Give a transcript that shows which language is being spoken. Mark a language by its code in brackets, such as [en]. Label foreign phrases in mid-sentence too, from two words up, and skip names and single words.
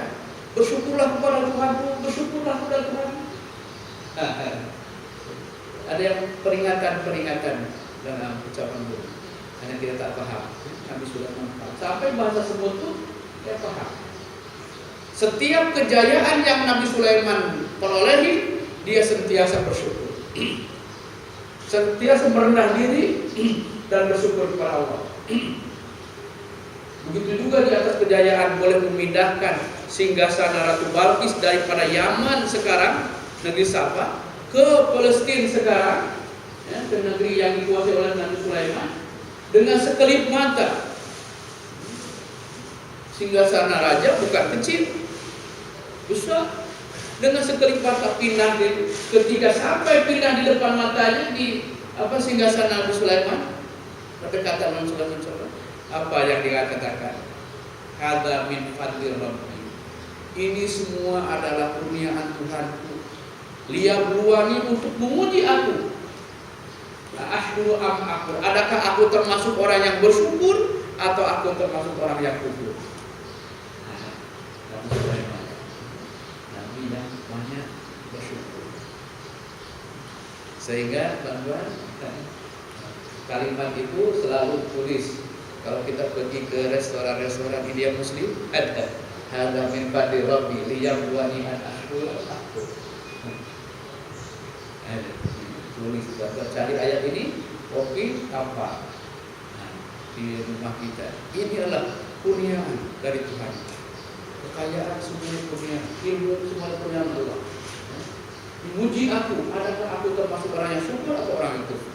[ms] Bersyukurlah kepada Tuhanmu, bersyukurlah kepada Tuhan. Ada yang peringatan dalam ucapan burung. Hanya dia tak paham. Nabi Sulaiman paham. Sampai bahasa semut itu dia paham. Setiap kejayaan yang Nabi Sulaiman perolehi, dia sentiasa bersyukur. Sentiasa merendah diri dan bersyukur kepada Allah. Begitu juga di atas kejayaan boleh memindahkan singgasana Ratu Balqis daripada Yaman sekarang, negeri Saba, ke Palestina sekarang, ya, ke negeri yang dikuasai oleh Nabi Sulaiman, dengan sekelip mata. Singgasana raja bukan kecil, besar. Dengan sekelip mata pindah ketika sampai pindah di depan matanya di singgasana Nabi Sulaiman, berkata Nabi Sulaiman, apa yang dia katakan? [ar] هذا من فضل ربي. [ms] Ini semua adalah kurniaan Tuhanku. Liyabluwani, untuk menguji aku. [ar] أأشكر أم أكفر. [ms] Adakah aku termasuk orang yang bersyukur atau aku termasuk orang yang kufur? Nabi Sulaiman, Nabi yang banyak bersyukur. Sehingga teman-teman, kalimat itu selalu tulis. Kalau kita pergi ke restoran-restoran India Muslim, ada [ar] هذا من فضل ربي ليبلوني أن أشكر أكفر. [ms] Ada tulis, cari ayat ini, kopi apa? Nah, di rumah kita. Ini adalah kurniaan dari Tuhan. Kekayaan semuanya kurniaan, ilmu semuanya kurniaan Allah. Dimuji aku, adakah aku termasuk orang yang syukur atau orang yang kufur?